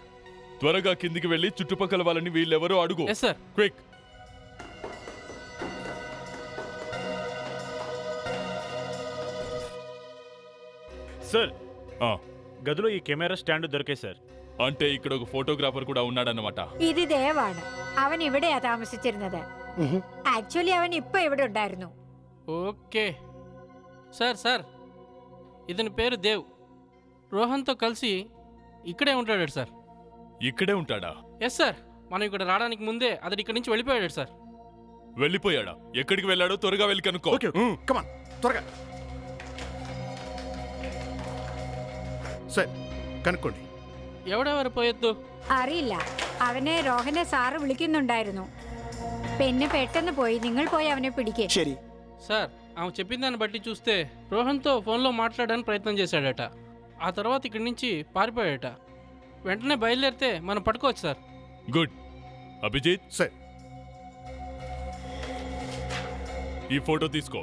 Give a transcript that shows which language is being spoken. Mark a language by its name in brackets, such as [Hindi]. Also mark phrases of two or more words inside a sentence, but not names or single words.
[Telugu] త్వరగా కిందికి వెళ్ళి చుట్టుపక్కల వాళ్ళని వీళ్ళెవరో అడుగు. సార్. క్విక్. సార్ గదిలో ఈ కెమెరా స్టాండ్ దొరికాయి సార్. అంటే ఇక్కడ ఒక ఫోటోగ్రాఫర్ కూడా ఉన్నాడన్నమాట. [Malayalam] ഇത് ദേവാണ്. അവൻ ഇവിടെയാ താമസിച്ചിരുന്നത്. ആക്ച്വലി അവൻ ഇപ്പൊ ഇവിടെ ഉണ്ടായിരുന്നു. [Telugu] ఓకే సార్ ఇతని పేరు దేవ్. రోహన్తో కలిసి ఇక్కడే ఉంటాడు సార్. ఇక్కడే ఉంటాడా? [English] Yes sir. [Telugu] మనం ఇక్కడ రావడానికి ముందే అతను ఇక్కడి నుంచి వెళ్ళిపోయాడు సార్. వెళ్ళిపోయాడా? ఎక్కడికి వెళ్ళాడో త్వరగా వెళ్ళి కనుక్కో. కమాన్ త్వరగా సార్ కనుక్కోండి. [Malayalam] എവിടെ പോയത്തു അറിയില്ല. അവനെ രോഹനെ സാറ് വിളിക്കുന്നുണ്ടായിരുന്നു. പെണ്ണ് പെട്ടെന്ന് പോയി. നിങ്ങൾ പോയി അവനെ പിടിക്കേ. ശരി [Telugu] సార్. ఆమె చెప్పిన దాన్ని బట్టి చూస్తే రోహన్తో ఫోన్లో మాట్లాడడానికి ప్రయత్నం చేశాడట. ఆ తర్వాత ఇక్కడి నుంచి పారిపోయాడట. వెంటనే బయలుదేరితే మనం పట్టుకోవచ్చు సార్. గుడ్. అభిజిత్ సార్ ఈ ఫోటో తీసుకో.